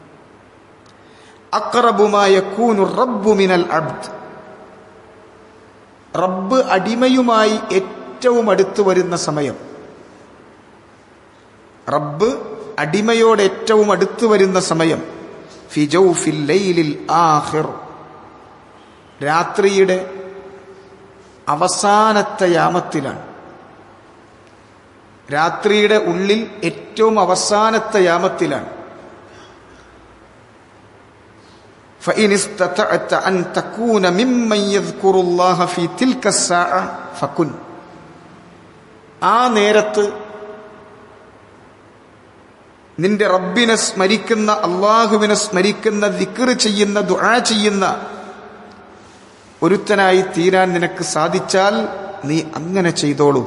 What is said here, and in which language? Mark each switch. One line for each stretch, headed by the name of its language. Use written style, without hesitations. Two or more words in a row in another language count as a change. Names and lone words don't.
Arabic: أقرب ما يكون الرب من العبد,
Malayalam: റബ്ബ് അടിമയുമായി ഏറ്റവും അടുത്ത് വരുന്ന സമയം, റബ്ബ് അടിമയോട് ഏറ്റവും അടുത്ത് വരുന്ന സമയം,
Arabic: في جوف الليل الآخر,
Malayalam: രാത്രിയുടെ അവസാനത്തെ യാമത്തിലാണ്. രാത്രിയുടെ ഉള്ളിൽ ഏറ്റവും അവസാനത്തെ യാമത്തിലാണ്.
Arabic: فإن استطعت أن تكون ممن يذكر الله في تلك الساعة فكن.
Malayalam: ആ നേരത്ത് നിന്റെ റബ്ബിനെ സ്മരിക്കുന്ന, അള്ളാഹുവിനെ സ്മരിക്കുന്ന, ദിക്ർ ചെയ്യുന്ന, ദുആ ചെയ്യുന്ന ഒരുത്തനായി തീരാൻ നിനക്ക് സാധിച്ചാൽ നീ അങ്ങനെ ചെയ്തോളൂ.